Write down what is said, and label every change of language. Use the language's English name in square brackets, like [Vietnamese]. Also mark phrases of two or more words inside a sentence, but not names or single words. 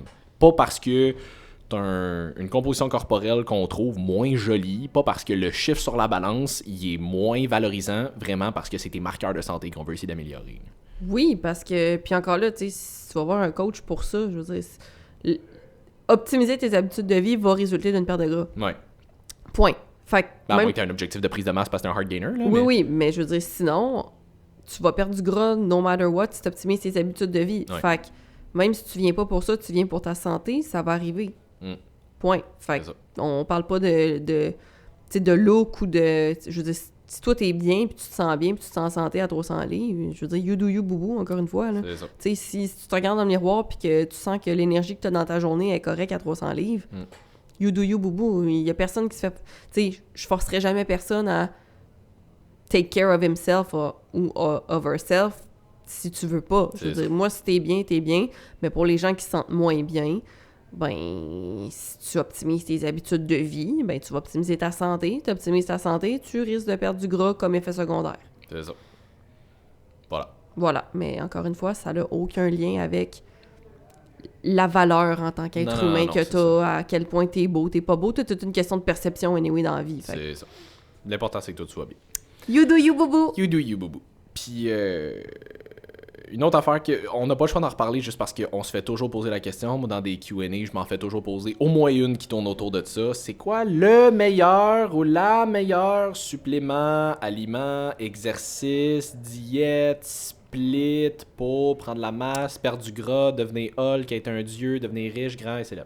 [French] Pas parce que t'as une composition corporelle qu'on trouve moins jolie, pas parce que le chiffre sur la balance il est moins valorisant, vraiment parce que c'est tes marqueurs de santé qu'on veut essayer d'améliorer. Oui, parce que... Puis encore là, tu sais, si tu vas voir un coach pour ça, je veux dire... Optimiser tes habitudes de vie va résulter d'une perte de gras. Ouais. Point. Fait que À moins que t'aies un objectif de prise de masse parce que t'es un [English] hard gainer. [French] Là, oui, mais je veux dire, sinon, tu vas perdre du gras [English] no matter what [French] si tu optimises tes habitudes de vie. Ouais. Fait que même si tu viens pas pour ça, tu viens pour ta santé, ça va arriver. Point. Fait que on parle pas de look ou de... Je veux dire, si toi t'es bien, puis tu te sens bien, puis tu te sens en santé à 300 livres, je veux dire, [English] you do you, [French] boubou, encore une fois. C'est ça. Tu sais, si tu te regardes dans le miroir puis que tu sens que l'énergie que tu as dans ta journée est correcte à 300 livres, [English] you do you, [French] boubou. Il y a personne qui se fait... Tu sais, je forcerai jamais personne à [English] take care of himself [French] ou [English] of herself [French] si tu veux pas. Je veux dire, moi, si t'es bien. Mais pour les gens qui se sentent moins bien, ben, si tu optimises tes habitudes de vie, ben, tu vas optimiser ta santé. Tu optimises ta santé, tu risques de perdre du gras comme effet secondaire. C'est ça. Voilà. Voilà. Mais encore une fois, ça n'a aucun lien avec la valeur en tant qu'être humain que t'as, à quel point t'es beau, t'es pas beau. C'est toute une question de perception anyway dans la vie. Fait. C'est ça. L'important, c'est que toi, tu sois bien. [English] You do you, boubou! You do you, [French] boubou. Puis, une autre affaire qu'on n'a pas le choix d'en reparler juste parce qu'on se fait toujours poser la question. Moi, dans des Q&A, je m'en fais toujours poser au moins une qui tourne autour de ça. C'est quoi le meilleur ou la meilleure supplément, aliment, exercice, diète, split pour prendre la masse, perdre du gras, devenir Hulk, être un dieu, devenir riche, grand et célèbre?